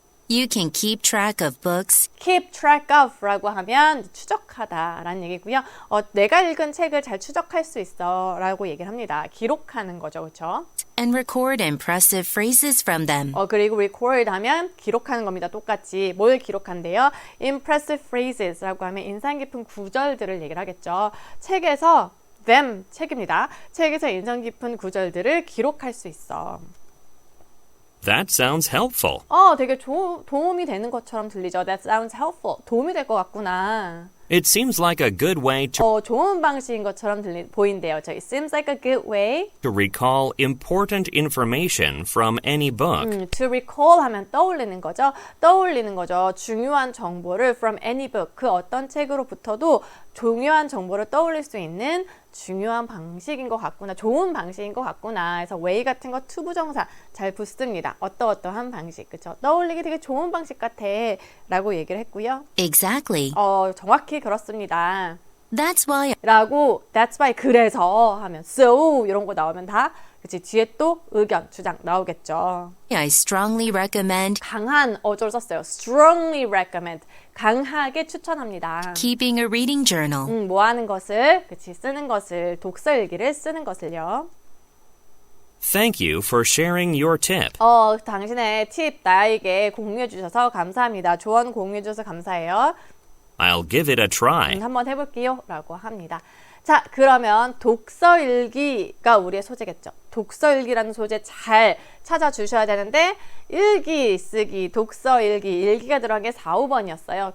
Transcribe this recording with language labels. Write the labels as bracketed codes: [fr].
[en] You can keep track of books keep track of [ko] 라고 하면 추적하다라는 얘기고요. 내가 읽은 책을 잘 추적할 수 있어라고 얘기를 합니다. 기록하는 거죠, 그렇죠? [en] and record impressive phrases from them. [ko] 그리고 record 하면 기록하는 겁니다. 똑같이 뭘 기록한대요? [en] impressive phrases [ko] 라고 하면 인상 깊은 구절들을 얘기를 하겠죠. 책에서 them 책입니다. 책에서 인상 깊은 구절들을 기록할 수 있어. [en] That sounds helpful. [ko] 되게 도움이 되는 것처럼 들리죠. [en] That sounds helpful. [ko] 도움이 될 것 같구나. [en] It seems like a good way to [ko] 좋은 방식인 것처럼 보인대요. [en] It seems like a good way recall important information from any book. to recall [ko] 하면 떠올리는 거죠. 중요한 정보를 [en] from any book. [ko] 그 어떤 책으로부터도 중요한 정보를 떠올릴 수 있는 중요한 방식인 것 같구나. 좋은 방식인 것 같구나. 그래서 way 같은 거 투부정사 잘 붙습니다. 어떠한 방식. 그렇죠? 떠올리기 되게 좋은 방식 같아 라고 얘기를 했고요. [en] Exactly. [ko] 정확히 그렇습니다. [en] That's why that's why [ko] 그래서 하면 so 이런 거 나오면 다 그치 뒤에 또 의견, 주장 나오겠죠. [en] I strongly recommend [ko] 강한 어조를 썼어요. [en] strongly recommend. [ko] 강하게 추천합니다. [en] keeping a reading journal. [ko] 뭐 하는 것을, 쓰는 것을, 독서 일기를 쓰는 것을요. Thank you for sharing your tip. 당신의 팁 나에게 공유해 주셔서 감사합니다. 조언 공유해 주셔서 감사해요. I'll give it a try. 한번 해볼게요. 라고 합니다. 자, 그러면 독서일기가 우리의 소재겠죠. 독서일기라는 소재 잘 찾아주셔야 되는데 일기 쓰기, 독서일기, 일기가 들어간 게 4, 5번이었어요.